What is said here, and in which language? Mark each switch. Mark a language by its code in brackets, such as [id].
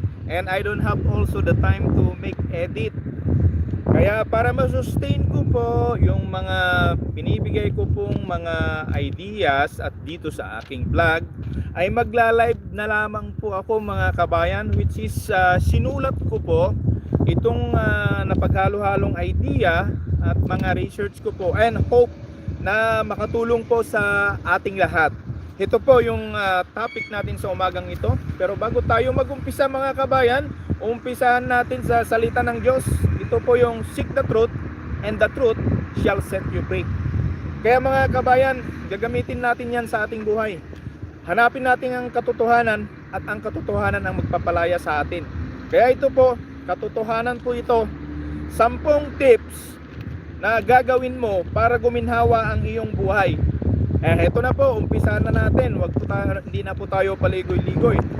[en] And I don't have also the time to make edit. [tl] Kaya para ma-sustain ko po yung mga binibigay ko pong mga ideas at dito sa aking vlog, ay magla-live na lamang po ako mga kabayan, [en] which is [tl] sinulat ko po itong napaghalo-halong idea at mga research ko po and hope na makatulong po sa ating lahat. Ito po yung topic natin sa umagang ito. Pero bago tayo mag-umpisa mga kabayan, umpisahan natin sa salita ng Diyos. Ito po yung [en] seek the truth and the truth shall set you free. [tl] Kaya mga kabayan, gagamitin natin yan sa ating buhay. Hanapin natin ang katotohanan at ang katotohanan ang magpapalaya sa atin. Kaya ito po, katotohanan po ito, 10 tips na gagawin mo para guminhawa ang iyong buhay. Ito na po, umpisahan na natin. Hindi na po tayo paligoy-ligoy.